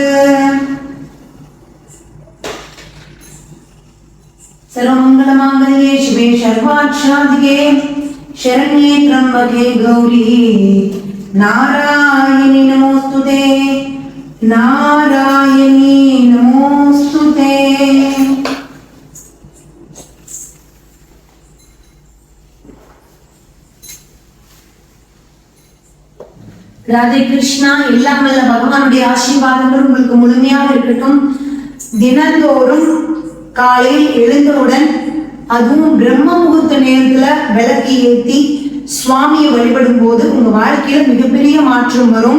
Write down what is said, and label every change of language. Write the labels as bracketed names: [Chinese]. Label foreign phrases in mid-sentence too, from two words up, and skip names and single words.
[Sanskrit] सर्वमंगलमांगल्ये शिवे सर्वार्थसाधिके शरण्ये त्र्यंबके गौरी नारायणी नमोस्तुते नारायणी नमोस्तुते। [Tamil] ராதே கிருஷ்ணா. எல்லாம் வல்ல பகவானுடைய ஆசீர்வாதங்கள் உங்களுக்கு முழுமையாக இருக்கட்டும். தினந்தோறும் காலையில் எழுந்தவுடன் அதுவும் பிரம்ம முகூர்த்த நேரத்துல விளக்கு ஏற்றி சுவாமியை வழிபடும் போது உங்க வாழ்க்கையில மிகப்பெரிய மாற்றம் வரும்.